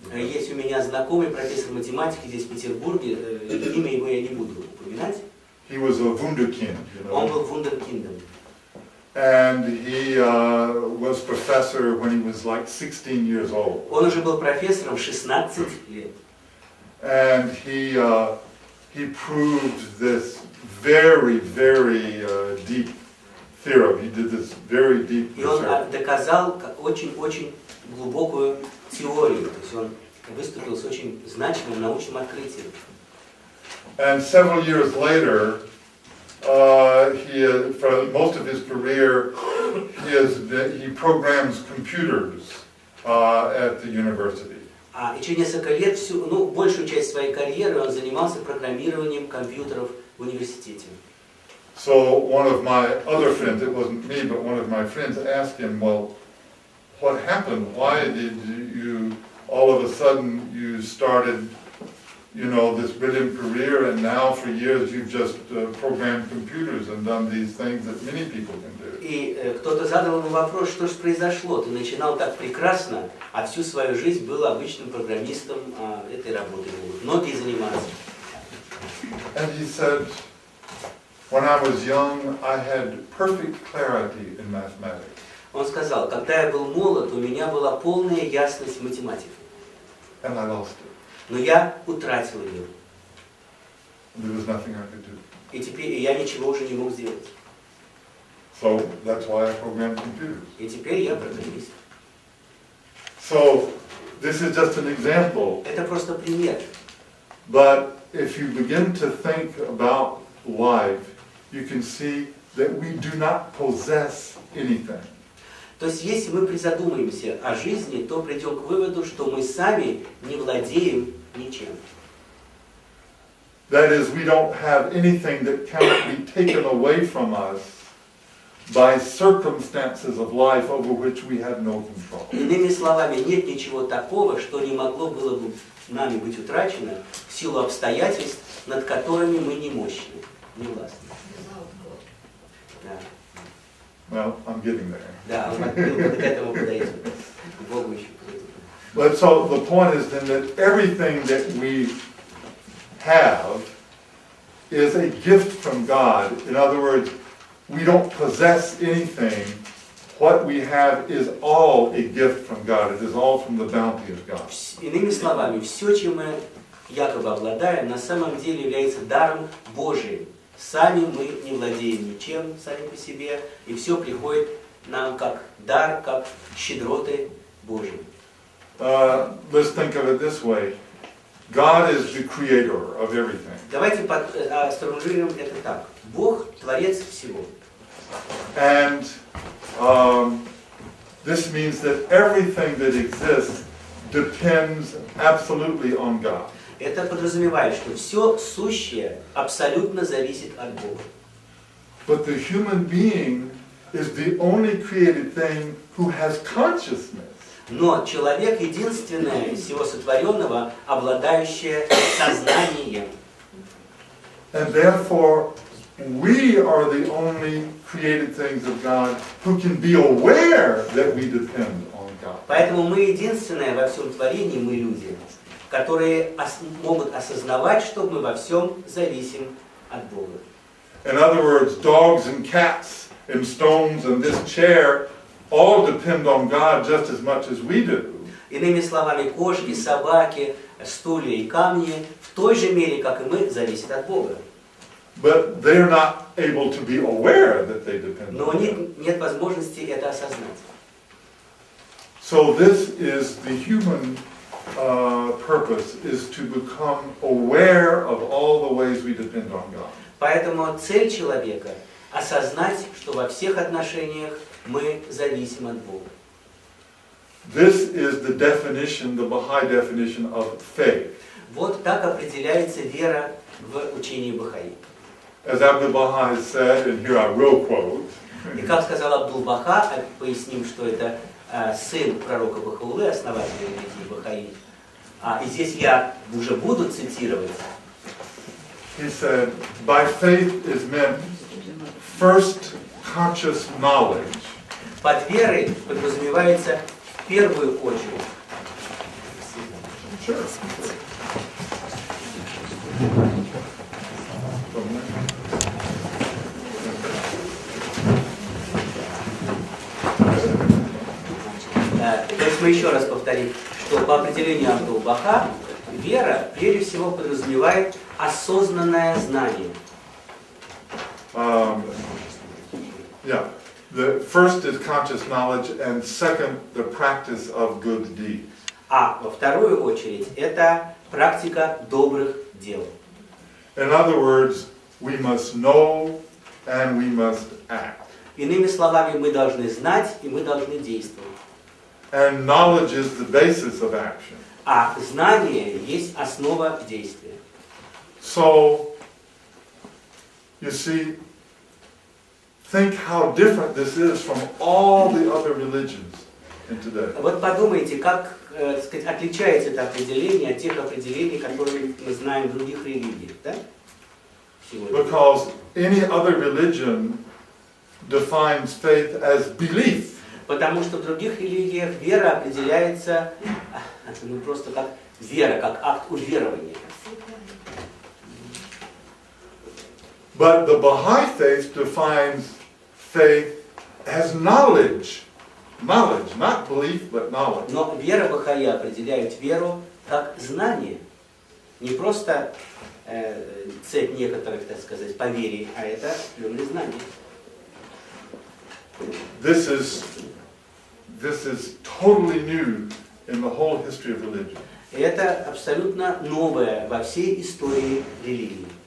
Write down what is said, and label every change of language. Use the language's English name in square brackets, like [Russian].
[Russian] Есть у меня знакомый профессор математики здесь в Петербурге, имя его я не буду упоминать. [English] He was a wunderkind, you know. [Russian] Он был вундеркиндом. [English] And he was professor when he was like 16 years old. [Russian] Он уже был профессором в 16 лет. [English] And he proved this very deep theorem. He did this very deep [Russian] И он [English] research. [Russian] доказал очень-очень глубокую теорию. То есть он выступил с очень значимым научным открытием. [English] And several years later, for most of his career, he programs computers at the university. [Russian] И через несколько лет, большую часть своей карьеры он занимался программированием компьютеров в университете. [English] So one of my other friends, it wasn't me, but one of my friends asked him, well, what happened? Why did you, all of a sudden, you started, you know, this brilliant career, and now for years you've just programmed computers and done these things that many people can do. [Russian] И кто-то задал ему вопрос, что же произошло? Ты начинал так прекрасно, а всю свою жизнь был обычным программистом, этой работой могут многие заниматься. [English] And he said, when I was young, I had perfect clarity in mathematics. [Russian] Он сказал, когда я был молод, у меня была полная ясность в математике. [English] And I lost it. [Russian] Но я утратил ее. [English] There was nothing I could do. [Russian] И теперь я ничего уже не мог сделать. [English] So that's why I programmed computers. [Russian] И теперь я программист. [English] So this is just an example. [Russian] Это просто пример. [English] But if you begin to think about life, you can see that we do not possess anything. [Russian] То есть, если мы призадумаемся о жизни, то придем к выводу, что мы сами не владеем ничем. [English] That is, we don't have anything that cannot be taken away from us by circumstances of life over which we have no control. [Russian] Иными словами, нет ничего такого, что не могло было бы нами быть утрачено в силу обстоятельств, над которыми мы не мощны, не властны. Да. [English] Well, I'm getting there. [Russian] Да, он к этому подойдет. К Богу еще подойдет. [English] But so the point is then that everything that we have is a gift from God. In other words, we don't possess anything. What we have is all a gift from God. It is all from the bounty of God. [Russian] Иными словами, все, чем мы якобы обладаем, на самом деле является даром Божиим. Сами мы не владеем ничем, сами по себе, и все приходит нам как дар, как щедроты Божьи. [English] Let's think of it this way. God is the creator of everything. [Russian] Давайте сформулируем это так. Бог – творец всего. [English] And this means that everything that exists depends absolutely on God. [Russian] Это подразумевает, что все сущее абсолютно зависит от Бога. [English] But the human being is the only created thing who has consciousness. [Russian] Но человек единственное из всего сотворенного, обладающее сознанием. [English] And therefore, we are the only created things of God who can be aware that we depend on God. [Russian] Поэтому мы единственное во всем творении, мы люди, которые могут осознавать, что мы во всем зависим от Бога. [English] In other words, dogs and cats and stones and this chair all depend on God just as much as we do. [Russian] Иными словами, кошки, собаки, стулья и камни в той же мере, как и мы, зависят от Бога. [English] But they're not able to be aware that they depend [Russian] Но у [English] on [Russian] них [English] God. [Russian] нет возможности это осознать. [English] So this is the human purpose, is to become aware of all the ways we depend on God. [Russian] Поэтому цель человека – осознать, что во всех отношениях мы зависим от Бога. [English] This is the definition, the Baha'i definition of faith. [Russian] Вот так определяется вера в учении Бахаи. [English] As Abdu'l-Baha has said, and here I will quote, [Russian] И как сказал Абдул-Баха, поясним, что это сын пророка Бахаулы, основателя религии Бахаи. И здесь я уже буду цитировать. [English] He said, by faith is meant first conscious knowledge. [Russian] Под верой подразумевается в первую очередь. [English] Sure. [Russian] То есть мы еще раз повторим, что по определению Абдул-Баха вера прежде всего подразумевает осознанное знание. [English] Yeah. The first is conscious knowledge, and second, the practice of good deeds. [Russian] А во вторую очередь это практика добрых дел. [English] In other words, we must know and we must act. [Russian] Иными словами, мы должны знать и мы должны действовать. [English] And knowledge is the basis of action. [Russian] А знание есть основа действия. [English] So, you see, think how different this is from all the other religions in today. [Russian] Вот подумайте, как так сказать, отличается это определение от тех определений, которые мы знаем в других религиях, да? Сегодня. [English] Because any other religion defines faith as belief. [Russian] Потому что в других религиях вера определяется просто как вера, как акт уверования. [English] But the Baha'i faith defines faith as knowledge. Knowledge, not belief, but knowledge. [Russian] Но вера Бахаи определяет веру как знание. Не просто цепь некоторых, так сказать, поверий, а это определенное знание. [English] This is totally new in the whole history of religion. [Russian] И это абсолютно новое во всей истории религии.